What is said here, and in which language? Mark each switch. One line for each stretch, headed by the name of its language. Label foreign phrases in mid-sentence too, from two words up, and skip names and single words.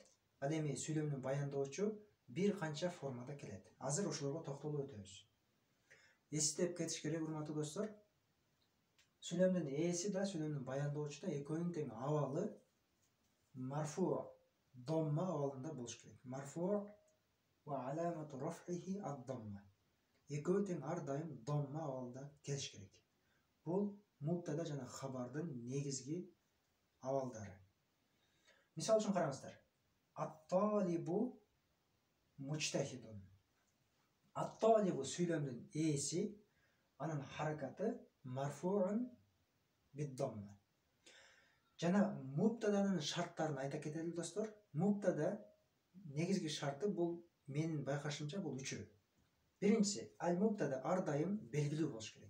Kyrgyz: Ал эми сүйлөмдүн баяндоочу бир канча формада келет. Азыр ошолорго токтолуп өтөбүз. Эстеп кетиш керек, урматтуу достор. Сүйлөмдүн ээси да, сүйлөмдүн баяндоочу да экөөнүн тең абалы
Arabic: مرفوع ضمة
Kyrgyz: абалында болуш керек.
Arabic: مرفوع وعلامة رفعه الضمة.
Kyrgyz: Экөө тең ар дайым домма абалында келиш керек. Бул муптада жана хабардын негизги абалдары. Мисал үчүн караңыздар.
Arabic: الطالب مجتهد.
Kyrgyz: Ат-талибу сүйлөмдүн ээси, анын харакаты
Arabic: مرفوع بالضمة.
Kyrgyz: Жана муптаданын шарттарын айта кетели достор. Муптада негизги шарты бул менин байкашымча бул үчөө. Биринчиси, ал-муптада ар дайым белгилүү болуш керек.